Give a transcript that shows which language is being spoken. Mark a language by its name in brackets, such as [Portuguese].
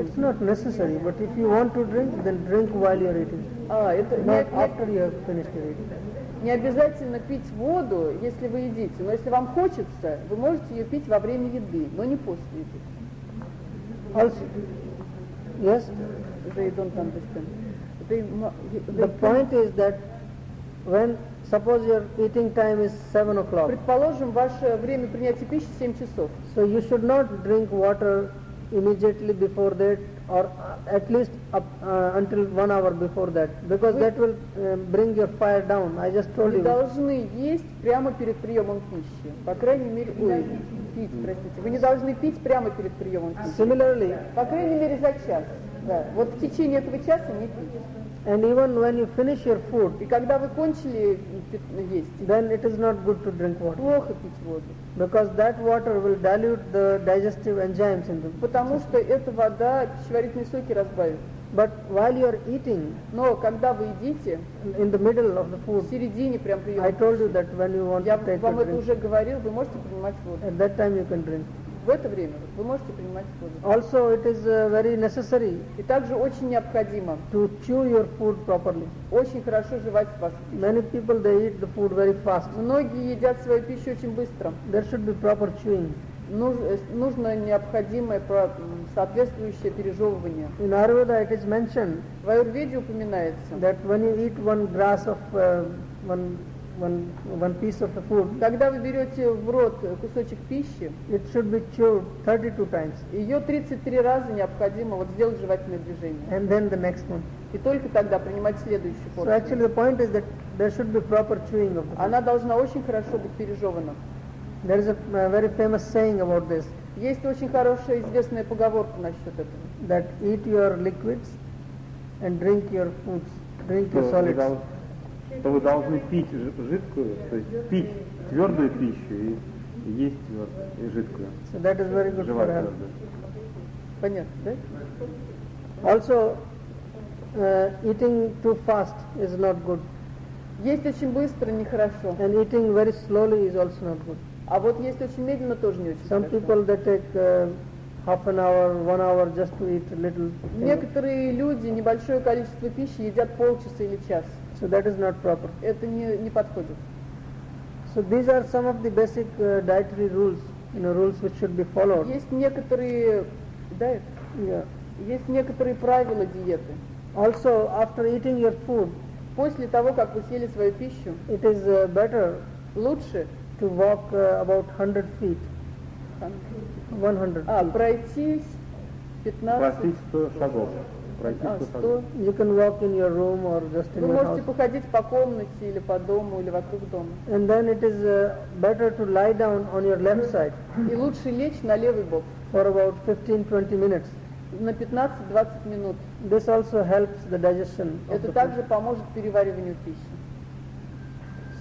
[English] It's not necessary, but if you want to drink, then drink while you're eating. Not after you have finished your eating. [Russian] Не обязательно пить воду, если вы едите. Но если вам хочется, вы можете ее пить во время еды, но не после еды. [English] Also, yes? They don't understand. The point is that when, suppose your eating time is 7 o'clock. [Russian] Предположим, ваше время принятия пищи 7 часов. [English] So you should not drink water immediately before that, or at least until 1 hour before that, because that will bring your fire down. I just told you. [Russian] Вы должны есть прямо перед приемом пищи. По крайней мере, пить, простите. Вы не должны пить прямо перед приемом пищи. [English] Similarly. [Russian] По крайней мере, за час. Да. Вот в течение этого часа не пить. [English] And even when you finish your food. [Russian] И когда вы кончили есть. [English] Then it is not good to drink water. [Russian] Плохо пить воду. [English] Because that water will dilute the digestive enzymes in the. [Russian] Потому что эта вода пищеварительные соки разбавит. [English] But while you are eating, [Russian] но когда вы едите, [English] in the middle of the food, [Russian] в середине прям приема, [English] I told you that when you want [Russian] я [English] to take [Russian] вам [English] a drink, [Russian] это уже говорил, вы можете принимать воду. [English] At that time you can drink. [Russian] В это время вы можете принимать воду. [English] Also it is very necessary. [Russian] И также очень необходимо [English] to chew your food properly. [Russian] Очень хорошо жевать вашу пищу. [English] Many people they eat the food very fast. [Russian] Многие едят свою пищу очень быстро. [English] There should be proper chewing. [Russian] Нужно необходимое соответствующее пережевывание. [English] In Ayurveda it is mentioned, [Russian] в Аюрведе упоминается, [English] that when you eat one grass of one piece of the food, [Russian] когда вы берете в рот кусочек пищи, [English] it should be chewed 32 times. [Russian] Ее 33 раза необходимо вот сделать жевательное движение. [English] And then the next one. [Russian] И только тогда принимать следующую порцию. [English] So actually the point is that there should be proper chewing of the food. [Russian] Она должна очень хорошо быть пережевана. [English] There is a very famous saying about this. [Russian] Есть очень хорошая известная поговорка насчет этого. [English] That eat your liquids and drink your foods, drink your solids. [Russian] То вы должны пить жидкую, то есть пить твердую пищу и есть твердую и жидкую. [English] So that is very good for her. [Russian] Понятно, да? [English] Also, eating too fast is not good. [Russian] Есть очень быстро нехорошо. [English] And eating very slowly is also not good. [Russian] А вот есть очень медленно, тоже не очень. [English] Some [Russian] хорошо. [English] People they take half an hour, one hour just to eat a little. [Russian] Некоторые люди небольшое количество пищи едят полчаса или час. [English] So that is not proper. [Russian] Это не подходит. [English] So these are some of the basic dietary rules, you know, rules which should be followed. [Russian] Есть некоторые diet. [English] Yeah. [Russian] Есть некоторые правила диеты. [English] Also, after eating your food, [Russian] после того как вы съели свою пищу, [English] it is better. [Russian] Лучше. [English] To walk about 100 feet. 100. Feet. [Russian] Пройтись 15 шагов. [English] You can walk in your room or just in your house. [Russian] Вы можете походить по комнате или по дому или вокруг дома. [English] And then it is better to lie down on your left side. [Russian] И лучше лечь на левый бок. [English] For about 15-20 minutes. [Russian] На 15-20 минут. [English] This also helps the digestion. [Russian] Это также поможет перевариванию пищи.